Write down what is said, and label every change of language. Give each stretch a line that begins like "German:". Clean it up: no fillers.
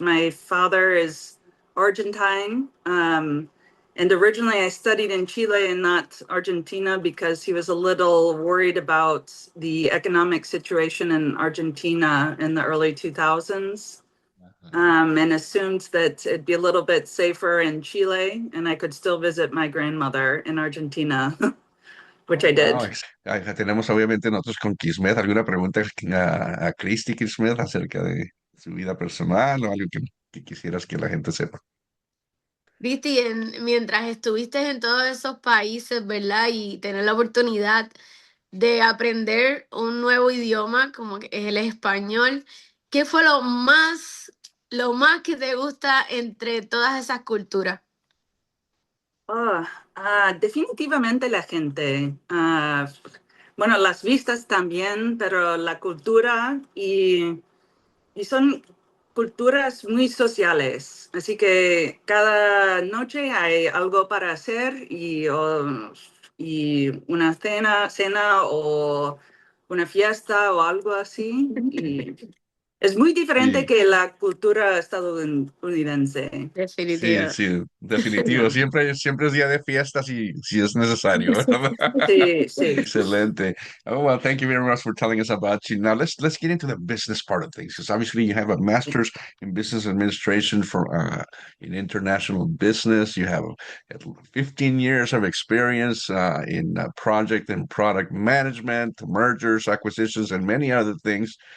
English: My father is Argentine. And originally I studied in Chile and not Argentina because he was a little worried about the economic situation in Argentina in the early 2000s, and assumed that it'd be a little bit safer in Chile and I could still visit my grandmother in Argentina, which Oh, I wow. did.
Spanish: Tenemos obviamente nosotros con Kismet alguna pregunta a Christy Kismet acerca de su vida personal o algo que quisieras que la gente sepa. Cristi, mientras estuviste en todos esos países, ¿verdad? Y tener la oportunidad de aprender un nuevo idioma, como que es el español, ¿qué fue lo más que te gusta entre todas esas culturas? Oh, definitivamente la gente. Bueno, las vistas también, pero la cultura y son culturas muy sociales. Así que cada noche hay algo para hacer y una cena o una fiesta o algo así. Y es muy diferente Sí, que la cultura estadounidense. sí, Definitiva. sí, definitivo. Siempre es día de fiesta si es necesario, ¿verdad? Sí, sí. Excelente.
English: Oh, well, thank you very much for telling us about you. Now let's get into the business part of things, because obviously you have a master's in business administration in international business. You have 15 years of experience in project and product management, mergers, acquisitions, and many other things.